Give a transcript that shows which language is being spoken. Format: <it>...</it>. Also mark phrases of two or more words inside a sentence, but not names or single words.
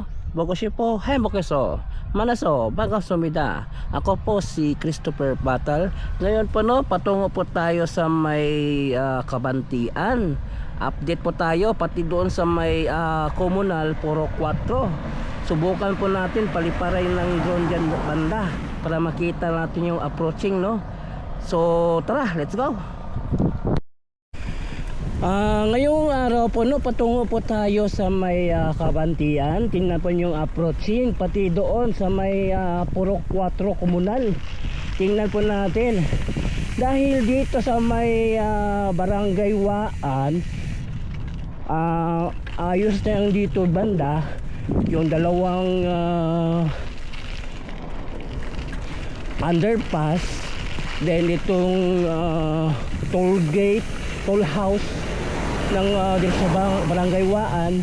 <ko>보고 싶어 행복해서 만나서 반갑습니다.</ko> <tl>Ako po si Christopher Batal. Ngayon po patungo po tayo sa may Kabantian. Update po tayo pati doon sa may Komunal Puro 4. Subukan po natin paliparay ng drone dyan banda para makita natin yung approaching, no? So tara,</tl> <en>let's go.</en> <tl>Ngayong araw po patungo po tayo sa may Kabantian. Tingnan po yung approaching pati doon sa may Purok 4 Komunal. Tingnan po natin dahil dito sa may Barangay Waan, ayos na yung dito banda, yung dalawang underpass, then itong</tl> <en>toll gate, toll house</en> <tl>ng dito sa Barangay Waan.</tl>